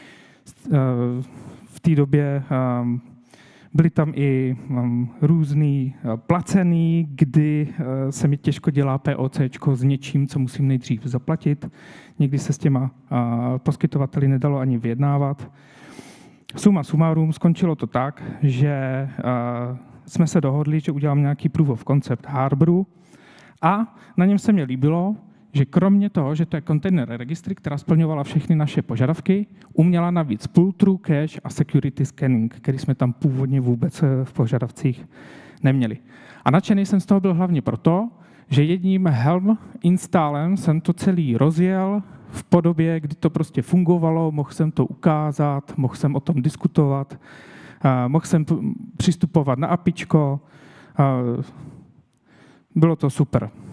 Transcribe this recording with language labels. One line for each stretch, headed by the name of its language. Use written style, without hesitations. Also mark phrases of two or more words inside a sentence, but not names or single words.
Czech: V té době byly tam i různý placený, kdy se mi těžko dělá POCčko s něčím, co musím nejdřív zaplatit. Někdy se s těma poskytovateli nedalo ani vyjednávat. Suma sumárum skončilo to tak, že jsme se dohodli, že udělám nějaký
English: proof of concept
Czech: hardwareu a na něm se mi líbilo, že kromě toho, že to je
English: container registry,
Czech: která splňovala všechny naše požadavky, uměla navíc
English: pull-through cache
Czech: a
English: security scanning,
Czech: který jsme tam původně vůbec v požadavcích neměli. A nadšený jsem z toho byl hlavně proto, že jedním Helm installem jsem to celý rozjel v podobě, kdy to prostě fungovalo, mohl jsem to ukázat, mohl jsem o tom diskutovat, mohl jsem přistupovat na APIčko, bylo to super.